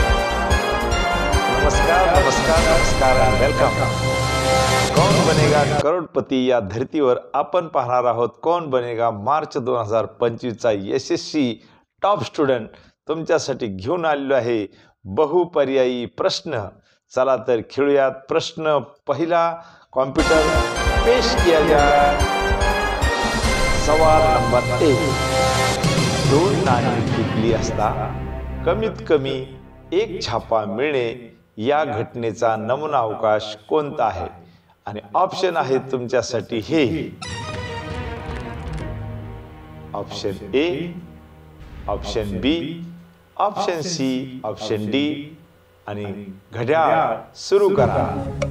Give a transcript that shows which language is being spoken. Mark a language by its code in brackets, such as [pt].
[en] नमस्कार and welcome. [mr] कौन बनेगा करोडपती या धर्तीवर आपण पाहणार आहोत कौन बनेगा मार्च 2025 चा यशस्वी टॉप स्टुडंट तुमच्यासाठी घेऊन आलेलो आहे बहुपर्यायी प्रश्न। चला तर खेळूयात। प्रश्न पहिला, [hi] कॉम्प्युटर पेश किया जाए। [mr] सवाल नंबर 1, दोन नाणी टिकली असता कमीत कमी एक छापा मिळणे या घटनेचा नमुना अवकाश कोणता आहे? आणि ऑप्शन आहे तुमच्यासाठी हे, option A, option B, option C, option D आणि घड्याळ सुरू करा।